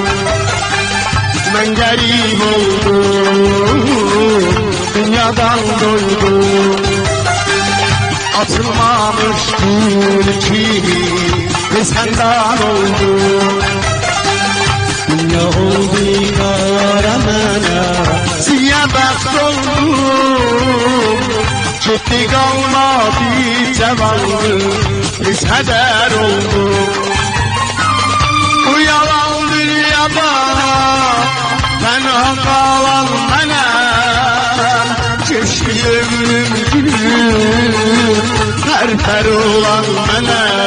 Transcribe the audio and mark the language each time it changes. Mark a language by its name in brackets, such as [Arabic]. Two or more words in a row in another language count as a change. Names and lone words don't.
[Turkish] Ben garip oldum, dünyadan doydum. Atılmamış gül çiğli senden oldum. Dünya oldu karanlığa, siyah bəxt oldum. [Azerbaijani] Getdi qalmadı cavanlıq, pis hədər oldum. Bu yalan dünyada tənha qalan mənə, geçdi ömrüm günüm, hər olan mənə.